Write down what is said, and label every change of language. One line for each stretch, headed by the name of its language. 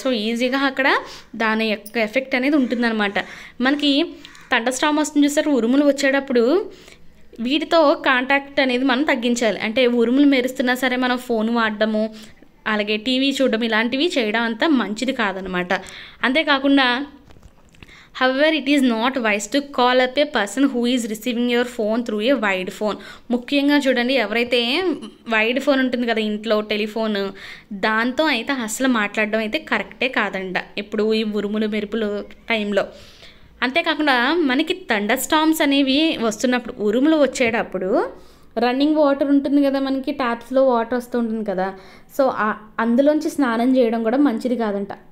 Telugu: So ఈజీగా అక్కడ దాని యొక్క ఎఫెక్ట్ అనేది ఉంటుందన్నమాట. మనకి థండర్ స్టార్మ్ వస్తుంది చూసారు, ఉరుములు వచ్చేటప్పుడు వీటితో కాంటాక్ట్ అనేది మనం తగ్గించాలి. అంటే ఉరుములు మెరుస్తున్నా సరే మనం ఫోన్ వాడడము, అలాగే టీవీ చూడడం ఇలాంటివి చేయడం అంత మంచిది కాదనమాట. అంతేకాకుండా
English: however it is not wise to call up a person who is receiving your phone through a wide phone.
Telugu: ముఖ్యంగా చూడండి, ఎవరైతే వైడ్ ఫోన్ ఉంటుంది కదా ఇంట్లో టెలిఫోన్, దాంతో అయితే అసలు మాట్లాడడం అయితే కరెక్టే కాదంట ఇప్పుడు ఈ ఉరుములు మెరుపులు టైంలో. అంతేకాకుండా మనకి థండర్ స్టార్మ్స్ అనేవి వస్తున్నప్పుడు, ఉరుములు వచ్చేటప్పుడు రన్నింగ్ వాటర్ ఉంటుంది కదా, మనకి ట్యాప్స్లో వాటర్ వస్తూ ఉంటుంది కదా, సో అందులోంచి స్నానం చేయడం కూడా మంచిది కాదంట.